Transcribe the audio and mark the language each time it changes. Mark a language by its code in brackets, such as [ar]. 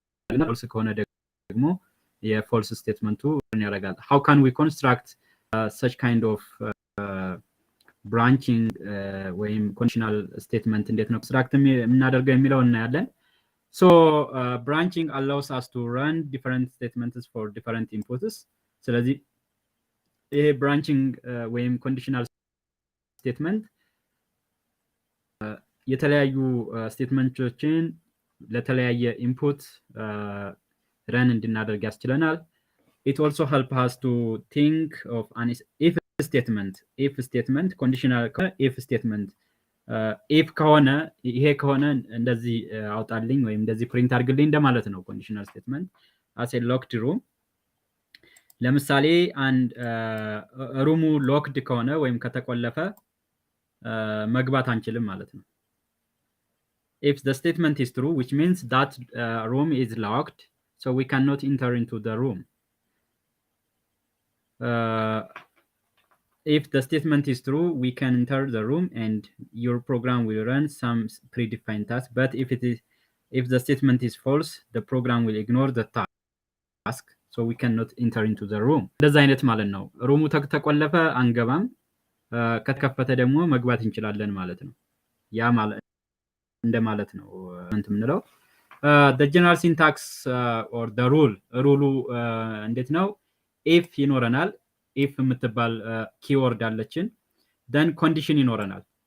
[am] ፎልስ ከሆነ ደግሞ የፎልስ ስቴትመንቱ ያደርጋል። [en] ሃው ካን ዊ ኮንስትራክት such kind of branching ወይም conditional statement [am] እንዴት ነው ኮንስትራክት የምናደርገው የሚለው እናያለን። [en] So branching allows us to run different statements for different inputs. [am] ስለዚህ ይሄ branching ወይም conditional statement የተለያዩ ስቴትመንቶችን ለተለያየ ኢንፑት ረን እንድናደርግ ያስችለናል። [en] It also helps us to think of an if statement. If statement, conditional if statement. [am] If ከሆነ ይሄ ከሆነ እንደዚህ አውጣልኝ ወይም እንደዚህ ፕሪንት አድርግልኝ እንደማለት ነው conditional statement. [en] as a locked room [am] ለምሳሌ አንድ ሩሙ ሎክድ ከሆነ ወይም ከተቆለፈ መግባት አንችልም ማለት ነው። [en] If the statement is true, which means that room is locked, so we cannot enter into the room. If the statement is true, we can enter the room and your program will run some predefined task. But if the statement is false, the program will ignore the task, so we cannot enter into the room. [am] እንደዛ አይነት ማለት ነው። ሩሙ ተቆለፈ አንገባም፣ ከተከፈተ ደግሞ መግባት እንችላለን ማለት ነው። ያ ማለት እንደማለት ነው የምንለው። [en] the general syntax or the rule [am] እንዴት ነው? if ይኖረናል። if የምትባል ኪወርድ አለችን። then condition ይኖረናል።